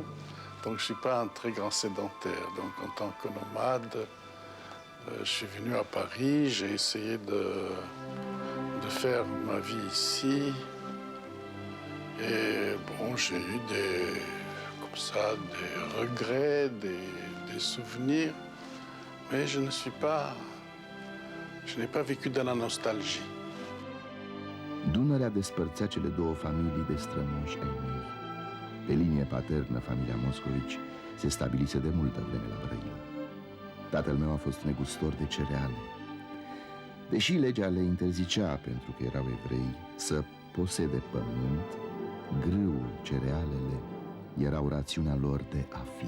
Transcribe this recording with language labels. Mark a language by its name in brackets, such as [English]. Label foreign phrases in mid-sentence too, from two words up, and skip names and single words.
[French] Donc je ne suis pas un très grand sédentaire. Donc en tant que nomade, je suis venu à Paris, j'ai essayé de faire ma vie ici. Et bon, j'ai eu des regrets, des souvenirs, mais je n'ai pas vécu dans la nostalgie. [Romanian] Dunărea despărțea cele două familii de strămoși ai mei. Pe linie paternă, familia Moscovici se stabilise de multă vreme la Brăila. Tatăl meu a fost negustor de cereale. Deși legea le interzicea, pentru că erau evrei, să posede pământ, grâul, cerealele erau rațiunea lor de a fi.